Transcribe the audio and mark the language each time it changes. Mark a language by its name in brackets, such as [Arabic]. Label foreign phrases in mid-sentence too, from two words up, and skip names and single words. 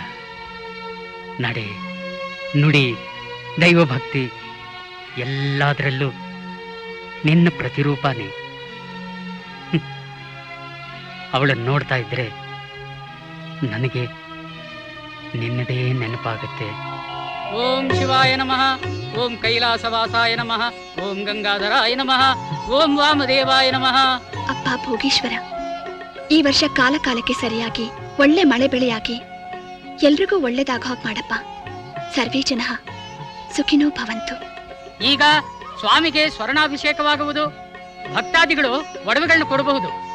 [Kannada] ನಡೆ ನುಡಿ ದೈವಭಕ್ತಿ ಎಲ್ಲದರಲ್ಲೂ ನಿನ್ನ ಪ್ರತಿರೂಪನೇ. ಅವಳನ್ನು ನೋಡ್ತಾ ಇದ್ರೆ ನನಗೆ ನಿನ್ನದೇ ನೆನಪಾಗುತ್ತೆ. [Sanskrit] ಓಂ ಶಿವಾಯ ನಮಃ, ಓಂ ಕೈಲಾಸವಾಸಾಯ ನಮಃ, ಓಂ ಗಂಗಾಧರಾಯ ನಮಃ, ಓಂ ವಾಮದೇವಾಯ ನಮಃ. [Kannada] ಅಪ್ಪ ಭೋಗೀಶ್ವರ, ಈ ವರ್ಷ ಕಾಲ ಕಾಲಕ್ಕೆ ಸರಿಯಾಗಿ ಒಳ್ಳೆ ಮಳೆ ಬೆಳೆಯಾಗಿ ಎಲ್ರಿಗೂ ಒಳ್ಳೇದಾಗ ಮಾಡಪ್ಪ. [Sanskrit] ಸರ್ವೇ ಜನ ಸುಖಿನೋ ಭವಂತು. [Kannada] ಈಗ ಸ್ವಾಮಿಗೆ ಸ್ವರ್ಣಾಭಿಷೇಕವಾಗುವುದು. ಭಕ್ತಾದಿಗಳು ಒಡವೆಗಳನ್ನು ಕೊಡಬಹುದು.